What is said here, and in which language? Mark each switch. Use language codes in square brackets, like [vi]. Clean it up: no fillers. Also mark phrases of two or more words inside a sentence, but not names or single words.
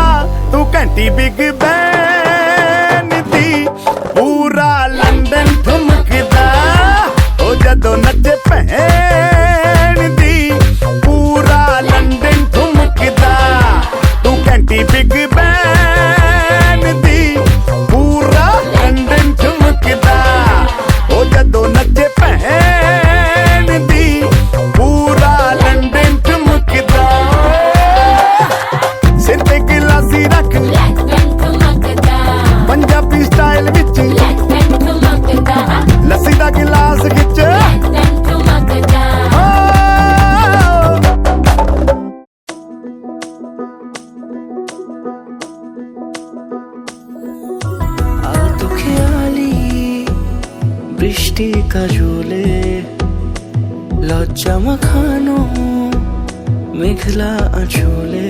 [pa] ਤੂੰ ਘੰਟੀ ਬਿਗ ਬੈਨ ਦੀ, ਪੂਰਾ ਲੰਡਨ ਠੁਮਕਦਾ, ਉਹ ਜਦੋਂ ਨੱਚੇ ਭੈਣ ਦੀ, ਪੂਰਾ ਲੰਡਨ ਠੁਮਕਦਾ, ਤੂੰ ਘੰਟੀ ਬਿਗ ਬੈਨ ਦੀ, ਪੂਰਾ ਲੰਡਨ ਠੁਮਕਦਾ, ਉਹ ਜਦੋਂ ਨੱਚੇ ਭੈਣ ਦੀ, ਪੂਰਾ ਲੰਡਨ ਠੁਮਕਦਾ। ਸਿਰ ਤੇ ਗਿਲਾਸੀ ਰੱਖ ਪੰਜਾਬੀ ਸਟਾਈਲ ਵਿੱਚ, ਲੱਸੀ ਦਾ ਗਿਲਾਸ ਖਿੱਚ, [bn] আলতো খেয়ালি বৃষ্টি কাজলে, লজ্জা মাখানো মেঘলা আঁচলে,